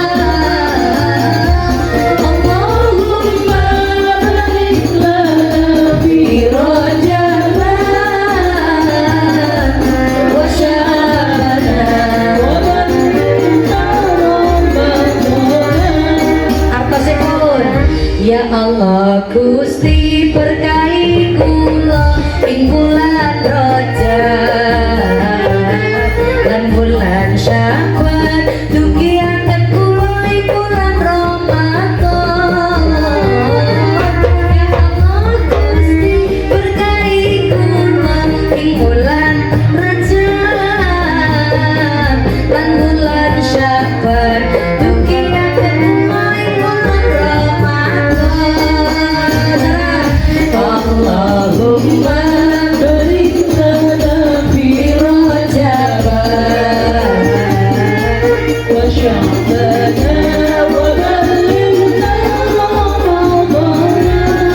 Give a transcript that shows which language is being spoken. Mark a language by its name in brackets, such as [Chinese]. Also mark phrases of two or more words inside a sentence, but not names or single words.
[Arabic] اللهم بارك لنا في رجب وشعبان وبلغنا رمضان. [Javanese] Artosipun, ya Allah Gusti berkahi kula ing bulan Rajab lan bulan Syawal dugi akan kula ing bulan Ramadan. Ya Allah Gusti berkahi kula ing bulan Rajab lan bulan Syawal dugi akan kula ing bulan Ramadan. [Arabic] اللهم بارك لنا في رجب وشعبان وبلغنا رمضان.